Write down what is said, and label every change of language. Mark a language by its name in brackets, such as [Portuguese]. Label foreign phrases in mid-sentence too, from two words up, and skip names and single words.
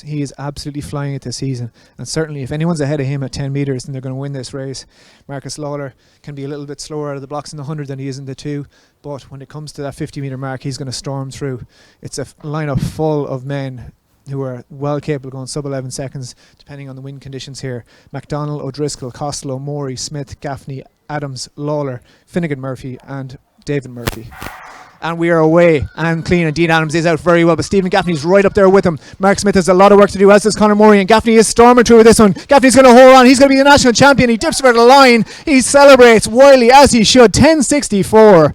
[English] He is absolutely flying it this season. And certainly if anyone's ahead of him at 10 metres, then they're going to win this race. Marcus Lawler can be a little bit slower out of the blocks in the 100 than he is in the 2. But when it comes to that 50 metre mark, he's going to storm through. It's a lineup full of men who are well capable of going sub 11 seconds, depending on the wind conditions here. McDonald, O'Driscoll, Costello, Morey, Smith, Gaffney, Adams, Lawler, Finnegan Murphy and David Murphy. And we are away and clean, and Dean Adams is out very well, but Stephen Gaffney's right up there with him. Mark Smith has a lot of work to do, as does Conor Morey, and Gaffney is storming through with this one. Gaffney's going to hold on. He's going to be the national champion. He dips over the line. He celebrates wildly, as he should. 10.64.